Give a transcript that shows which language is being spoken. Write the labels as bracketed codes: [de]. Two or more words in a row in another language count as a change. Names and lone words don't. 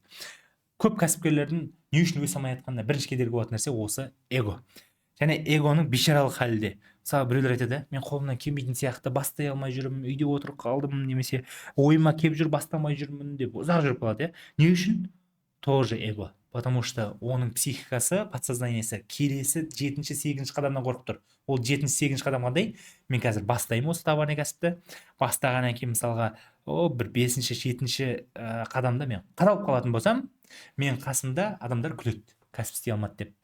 [kk] Көп кәсіпкерлердің не үшін өсе алмай жатқанына бірінші кедергі болатын нәрсе осы эго. Және эгоның бейшаралық халінде. Мысалы біреулер айтады, мен қолымнан келмейтін сияқты бастай алмай жүрмін, үйде отырып қалдым, немесе ойыма келіп жүр бастамай жүрмін деп ұзақ жүріп қалады. Не үшін? Тоже эго. [ru] Потому что [kk] оның психикасы, подсознаниесі келесі 7-8 қадамнан қорқып тұр. Ол 7-8 қадам қандай? Мен қазір бастаймын осы товарный кәсіпті. Бастағаннан кейін мысалға бір 5-7 қадамда мен қадалып қалатын болсам, мен қасымда адамдар күледі, кәсіп істей алмады деп.